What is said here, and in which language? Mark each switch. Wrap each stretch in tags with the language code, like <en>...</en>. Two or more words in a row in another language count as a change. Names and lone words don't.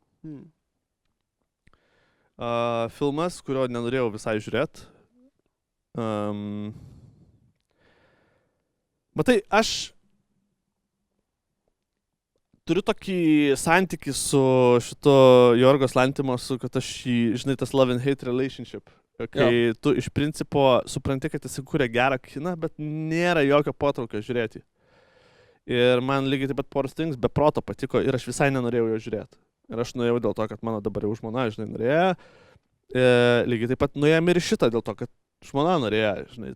<lt>Filmas, kurio nenorėjau visai žiūrėti. Matai, aš turiu tokį santykį su šito Jorgos Lantimos, kad aš jį, žinai, tas</lt> <en>love and hate relationship.</en> <lt>Kai tu iš principo supranti, kad jis kūrė gerą kiną, bet nėra jokio potraukio žiūrėti. Ir man lygiai taip pat Poor Things be proto patiko ir aš visai nenorėjau jo žiūrėti. Ir aš nuėjau dėl to, kad mano dabar jau žmona, žinai, norėjo. Lygiai taip pat nuėjom ir šitą dėl to, kad žmona norėjo, žinai.</lt>